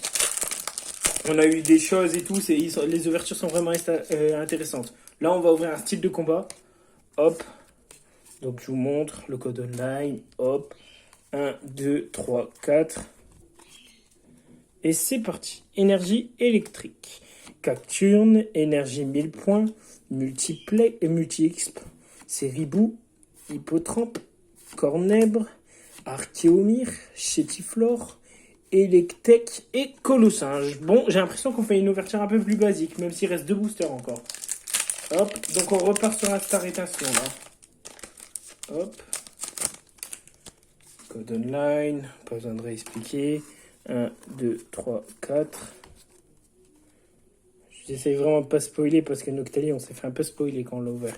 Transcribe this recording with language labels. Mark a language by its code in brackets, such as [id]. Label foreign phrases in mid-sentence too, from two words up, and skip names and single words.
[fr] On a eu des choses et tout, les ouvertures sont vraiment intéressantes. Là, on va ouvrir un style de combat. Hop. Donc, je vous montre le code online. Hop. 1, 2, 3, 4. Et c'est parti. Énergie électrique. Cacturne, énergie 1000 points. Multiplay et multi-exp. Céribou, Hippotrampe, Cornèbre, Archéomir, Chétiflore, Electek et Colossinge. Bon, j'ai l'impression qu'on fait une ouverture un peu plus basique, même s'il reste 2 boosters encore. Hop, donc on repart sur un star étincelant là. Hop. Code online, pas besoin de réexpliquer. 1, 2, 3, 4. J'essaie vraiment de pas spoiler parce que Noctali, on s'est fait un peu spoiler quand on l'a ouvert.